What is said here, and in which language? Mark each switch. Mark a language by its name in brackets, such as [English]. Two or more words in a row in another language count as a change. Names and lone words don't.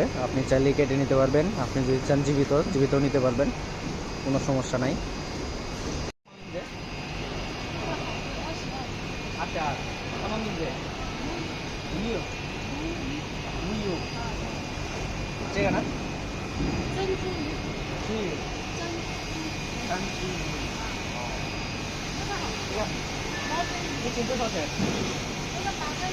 [Bangla] আপনি চাইলে কেটে নিতে পারবেন, আপনি যদি চান জীবিত জীবিতও নিতে পারবেন, কোনো সমস্যা নাই। আচ্ছা, [Chinese] 这个呢？珍珠鱼，是珍三只鱼。哦，这个一斤多少钱？那个8块钱，